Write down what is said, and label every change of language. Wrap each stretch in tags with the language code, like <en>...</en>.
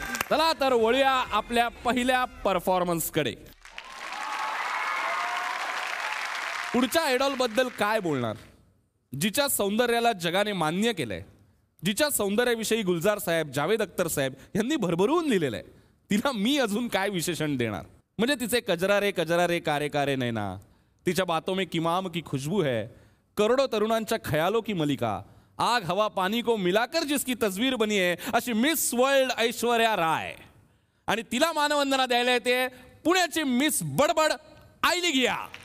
<mr>चला तर वळूया आपल्या पहिल्या परफॉर्मन्स कडे. पुढच्या आयडॉल बद्दल काय बोलणार, जिच्या सौंदर्याला जगाने मान्य केलंय, जिच्या सौंदर्याविषयी गुलजार साहेब, जावेद अख्तर साहेब यांनी भरभरून लिहिलेलं आहे, तिला मी अजून काय विशेषण देणार. म्हणजे तिचे</mr> <hi>कजरा रे कारे कारे नैना,</hi> <mr>तिच्या</mr> <hi>बातों में किमाम की खुशबू है,</hi> <mr>करोडो तरुणांच्या</mr> <hi>खयालों की मलिका, आग हवा पानी को मिलाकर जिसकी तस्वीर बनी है,</hi> <mr>अशी मिस वर्ल्ड ऐश्वर्या राय. आणि तिला मानवंदना द्यायला येते पुण्याची मिस बडबड आयली गिया.</mr>